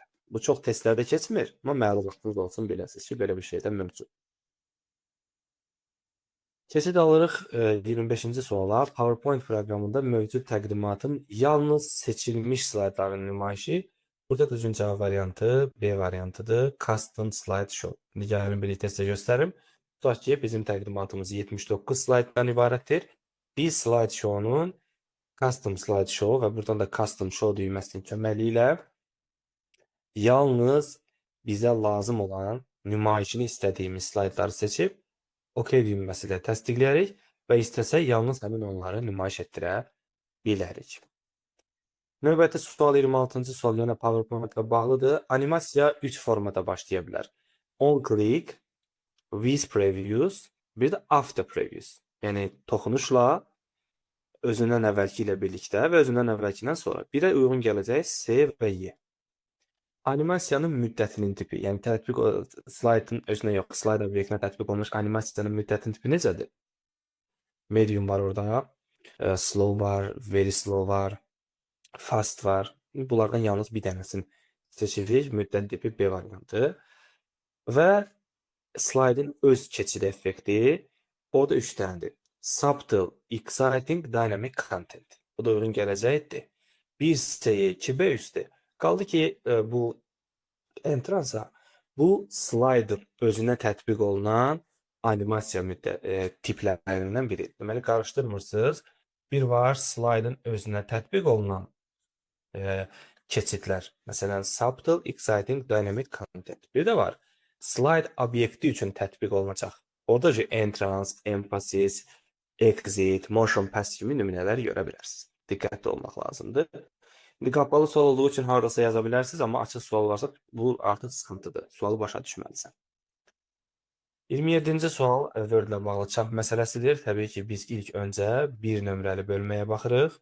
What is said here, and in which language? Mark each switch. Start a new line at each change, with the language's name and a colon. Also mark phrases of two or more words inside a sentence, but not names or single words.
Azerbaijani: Bu çox testlərdə keçmir, amma məlumatınız olsun, biləsiniz ki, belə bir şey də mövcud. Keçid alırıq 25-ci suala. PowerPoint proqramında mövcud təqdimatın yalnız seçilmiş slaydların nümayişi. Burada düzgün cavab variantı B variantıdır.
English: Custom slide show.
Azerbaijani: İndi gəlin birlikdə sizə göstərim. Tutaq ki, bizim təqdimatımız 79 slayddan ibarətdir. Bir
English: slide show'nun custom slide show
Azerbaijani: və buradan da
English: custom show
Azerbaijani: düyməsinin köməyi ilə yalnız bizə lazım olan nümayişini istədiyimiz slaydları seçib OK düyməsi ilə təsdiqləyərik və istəsək yalnız həmin onları nümayiş etdirə bilərik. Növbəti sual 26-cı sual yenə PowerPoint ilə bağlıdır. Animasiya 3 formada başlaya bilər.
English: On click, with previews,
Azerbaijani: bir də
English: after previews.
Azerbaijani: Yəni toxunuşla özündən əvvəlki ilə birlikdə və özündən əvvəlkindən sonra. Birə uyğun gələcək C və Y. Animasiyanın müddətinin tipi, yəni tətbiq slaydın özünə yox, slayd obyektinə tətbiq olunmuş animasiyanın müddətinin tipi necədir? Medium var orada, slow var, very slow var, fast var. Bunlardan yalnız bir dənəsini seçirik. Müddət tipi B variantı. Və slaydın öz keçid effekti orada 3 dənədir.
English: Subtle, exciting, dynamic content.
Azerbaijani: Bu da uyğun gələcəkdir. 1C, 2B üstü. Qaldı ki, bu entransa bu slider özünə tətbiq olunan animasiya tiplərindən biri. Deməli, qarışdırmırsınız. Bir var slaydın özünə tətbiq olunan keçidlər. Məsələn,
English: subtle, exciting, dynamic content.
Azerbaijani: Bir də var, slide obyekti üçün tətbiq olunacaq. Orada ki,
English: entrance, emphasis, exit, motion pass kimi nümunələr görə bilərsiniz.
Azerbaijani: Diqqətli olmaq lazımdır. İndi qapalı sual olduğu üçün haradasa yaza bilərsiniz, amma açıq sual varsa bu artıq sıxıntıdır. Sualı başa düşməlisən. 27-ci sual Word ilə bağlı çap məsələsidir. Təbii ki, biz ilk öncə bir nömrəli bölməyə baxırıq.